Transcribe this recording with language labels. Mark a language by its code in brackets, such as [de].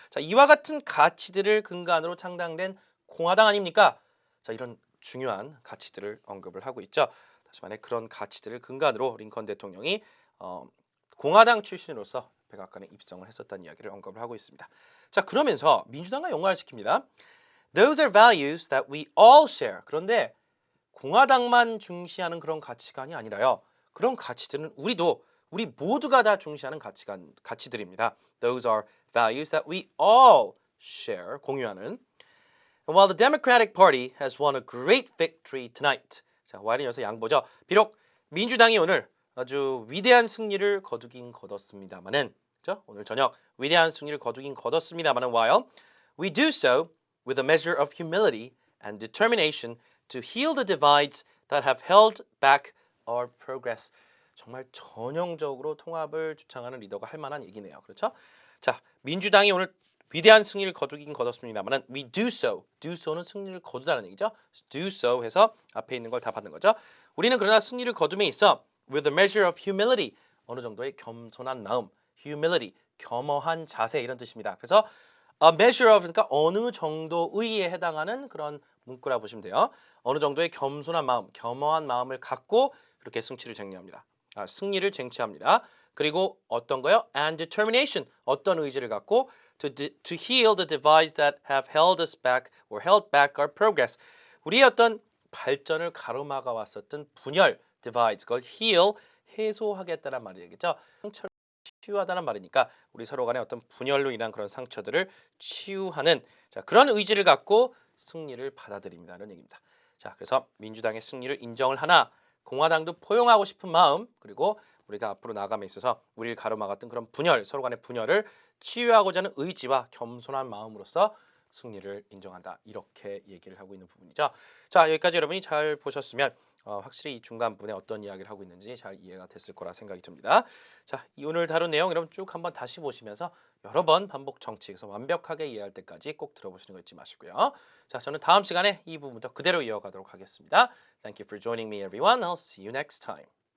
[ko] 자, 이와 같은 가치들을 근간으로 창당된 공화당 아닙니까? 자, 이런 중요한 가치들을 언급을 하고 있죠. 다시 말해 그런 가치들을 근간으로 링컨 대통령이 공화당 출신으로서 백악관에 입성을 했었다는 이야기를 언급을 하고 있습니다. 자, 그러면서 민주당과 연관을 시킵니다. [en] Those are values that we all share. [ko] 그런데 공화당만 중시하는 그런 가치관이 아니라요. 그런 가치들은 우리 모두가 다 중시하는 가치들입니다. [en] Those are values that we all share, [ko] 공유하는. [en] And while the Democratic Party has won a great victory tonight. [ko] 자, while은 여기서 양보죠. 비록 민주당이 오늘 아주 위대한 승리를 거뒀습니다만은, 그렇죠? 오늘 저녁 위대한 승리를 거뒀습니다만은, [en] while we do so with a measure of humility and determination to heal the divides that have held back our progress. [ko] 정말 전형적으로 통합을 주창하는 리더가 할 만한 얘기네요. 그렇죠? 자, 민주당이 오늘 위대한 승리를 거뒀습니다만은 [en] we do so [ko] 는 승리를 거두다는 얘기죠. do so 해서 앞에 있는 걸 다 받는 거죠. 우리는 그러나 승리를 거둠에 있어 [en] with a measure of humility, [ko] 어느 정도의 겸손한 마음, humility, 겸허한 자세 이런 뜻입니다. 그래서 [en] a measure of, [ko] 그러니까 어느 정도의에 해당하는 그런 문구라 보시면 돼요. 어느 정도의 겸손한 마음, 겸허한 마음을 갖고 그렇게 승리를 쟁취합니다. 그리고 어떤 거요? [en] And determination, [ko] 어떤 의지를 갖고 [en] to heal the divides that have held us back or held back our progress. [ko] 우리의 어떤 발전을 가로막아 왔었던 분열, divides, 그걸 heal, 해소하겠다는 말이겠죠. 상처를 치유하다는 말이니까 우리 서로 간의 어떤 분열로 인한 그런 상처들을 치유하는 자, 그런 의지를 갖고 승리를 받아들입니다라는 얘기입니다. 자, 그래서 민주당의 승리를 인정을 하나 공화당도 포용하고 싶은 마음, 그리고 우리가 앞으로 나아감에 있어서 우리를 가로막았던 그런 분열, 서로 간의 분열을 치유하고자 하는 의지와 겸손한 마음으로서 승리를 인정한다. 이렇게 얘기를 하고 있는 부분이죠. 자, 여기까지 여러분이 잘 보셨으면 확실히 이 중간 부분에 어떤 이야기를 하고 있는지 잘 이해가 됐을 거라 생각이 듭니다. 자, 이 오늘 다룬 내용 여러분 쭉 한번 다시 보시면서 여러 번 반복 정치해서 완벽하게 이해할 때까지 꼭 들어보시는 거 잊지 마시고요. 자, 저는 다음 시간에 이 부분부터 그대로 이어가도록 하겠습니다. [en] Thank you for joining me, everyone. I'll see you next time.